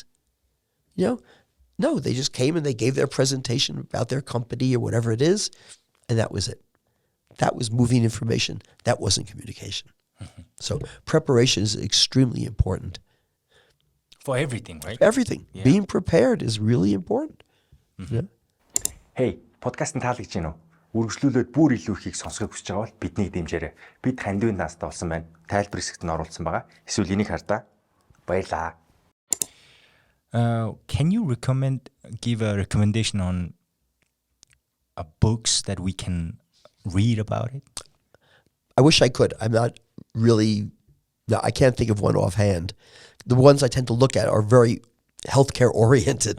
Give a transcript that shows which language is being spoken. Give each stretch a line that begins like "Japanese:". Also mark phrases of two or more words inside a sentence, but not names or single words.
English: You know, no, they just came and they gave their presentation about their company or whatever it is, and that was it. That was moving information. That wasn't communication. So preparation is extremely important. For everything, right? Everything. Yeah. Being prepared is really important. Yeah.
Mongolian: Hey, подкастын таалагдж байна уу? Үргэлжлүүлээд бүр илүү ихийг сонсохыг хүсэж байгаа бол биднийг дэмжээрэй. Бид Хандивын наастаа болсон байна. Тайлбар хэсэгт нь оруулсан байгаа. Эсвэл энийг хардаа. Баярлаа.
English: Can you give a recommendation on books that we can read about it? I wish I could. I'm not really, I can't think of one offhand. The ones I tend to look at are very healthcare oriented.